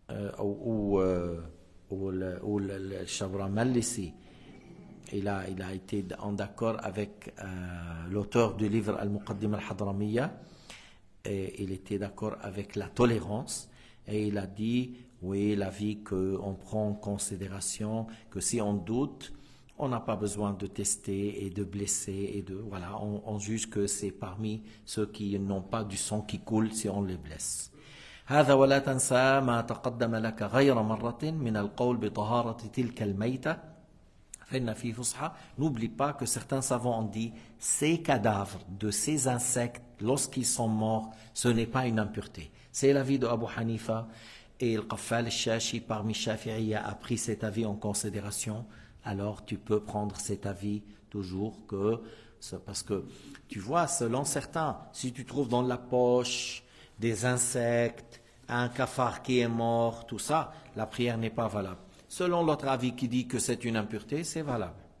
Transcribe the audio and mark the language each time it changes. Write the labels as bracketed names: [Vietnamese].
[French] Ou le Shabra Malisi, il a été en d'accord avec l'auteur du livre Al-Muqaddim al-Hadramiya, et il était d'accord avec la tolérance, et il a dit, oui, l'avis qu'on prend en considération, que si on doute, on n'a pas besoin de tester et de blesser, et voilà, on juge que c'est parmi ceux qui n'ont pas du sang qui coule si on les blesse. [Arabic] هذا ولا تنسى ما تقدم لك غير مرة من القول بطهارة تلك الميتة فإن في فصحى. [French] N'oublie pas que certains savants ont dit ces cadavres de ces insectes lorsqu'ils sont morts, ce n'est pas une impureté. C'est l'avis de Abu Hanifa et le Qaffal al-Shashi parmi Shafi'iyya a pris cet avis en considération. Alors tu peux prendre cet avis toujours parce que tu vois, selon certains, si tu trouves dans la poche des insectes, un cafard qui est mort, tout ça, la prière n'est pas valable. Selon l'autre avis qui dit que c'est une impureté, c'est valable.